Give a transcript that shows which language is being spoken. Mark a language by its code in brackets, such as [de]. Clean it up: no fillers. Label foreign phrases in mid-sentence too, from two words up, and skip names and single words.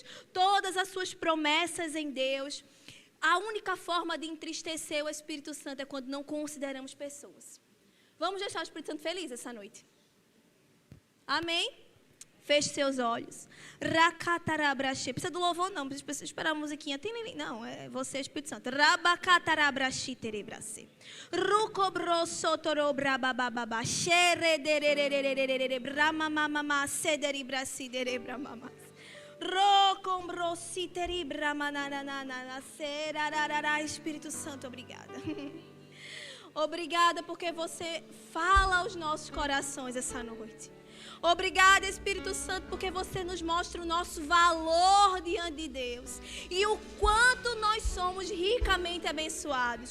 [pt] Todas as suas promessas em Deus. A única forma de entristecer o Espírito Santo é quando não consideramos pessoas. Vamos deixar o Espírito Santo feliz essa noite. Amém? Feche seus olhos. Rakatarabraxê. Precisa do louvor, não. Precisa esperar a musiquinha. Não, é você, Espírito Santo. Rabakatarabraxê terebracê. Rukobrosotorobrababababa. Xeredererererererere. Bramamamama. Cederibraciderebramama. Rokombrositeribramanananana. Serararara. Espírito Santo, obrigada. Obrigada porque você fala aos nossos corações essa noite. Obrigada, Espírito Santo, porque você nos mostra o nosso valor diante de Deus. E o quanto nós somos ricamente abençoados.